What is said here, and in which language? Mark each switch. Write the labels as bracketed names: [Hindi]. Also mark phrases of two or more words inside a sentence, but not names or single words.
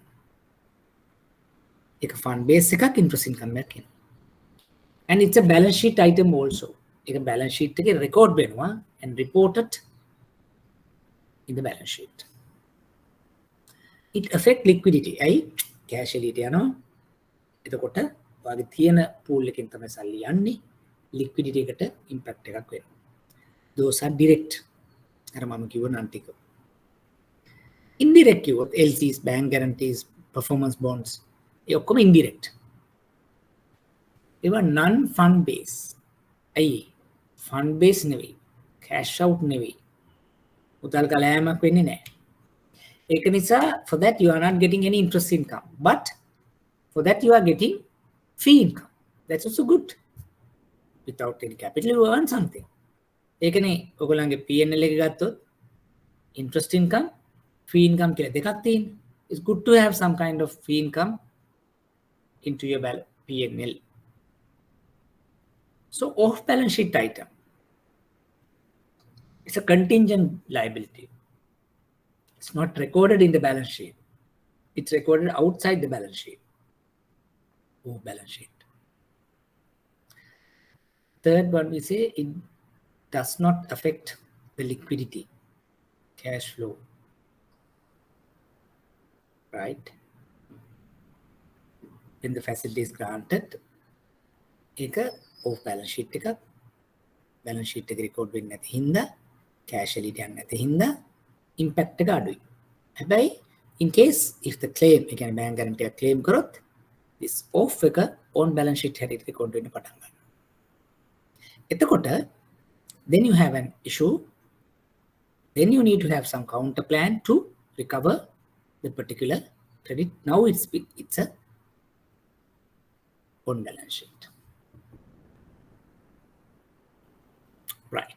[English] It's a fund-based interest income. And it's a balance sheet item also. It's a balance sheet record and reported in the balance sheet. It affects liquidity. Cash elite yano. [Sinhala] එතකොට වාගේ තියෙන pool එකෙන් තමයි සල්ලි යන්නේ. Liquidity එකට impact එකක් වෙනවා. [English] Those are direct. [Sinhala] අර මම කිව්ව නම් ටික. Indirect කිව්වොත් LCs, [English] bank guarantees, performance bonds. [Sinhala] ඒ ඔක්කොම indirect. ඒවා [English] non fund base. Fund base නෙවෙයි. Cash out නෙවෙයි. [Sinhala] උදල් කලෑමක් වෙන්නේ නැහැ. ඒක නිසා [English] for that you are not getting any interest income, but for that you are getting fee income. That's also good. Without any capital you earn something. ඒකනේ ඔයගොල්ලන්ගේ P&L එක ගත්තොත් interest income, fee income කියලා දෙකක් තියෙනවා. It's good to have some kind of fee income into your P&L. So off balance sheet item. It's a contingent liability. It's not recorded in the balance sheet. It's recorded outside the balance sheet. Off balance sheet. Third one, we say it does not affect the liquidity, cash flow, right? When the facility is granted, [Sinhala] ඒක [English] off balance sheet [Sinhala] එකක්, [English] balance sheet [Sinhala] එක record වෙන්නේ නැති හින්දා, cash elite යන්නේ නැති හින්දා impact එක අඩුයි. [English] හැබැයි in case if the claim, [Sinhala] ඒ කියන්නේ [English] bank guarantee [Sinhala] එක claim කරොත් [English] this off [Sinhala] එක [English] on balance sheet [Sinhala] හැටියට record වෙන්න පටන් ගන්නවා. [English] එතකොට then you have an issue. Then you need to have some counter plan to recover the particular credit. Now it's a on balance sheet. Right.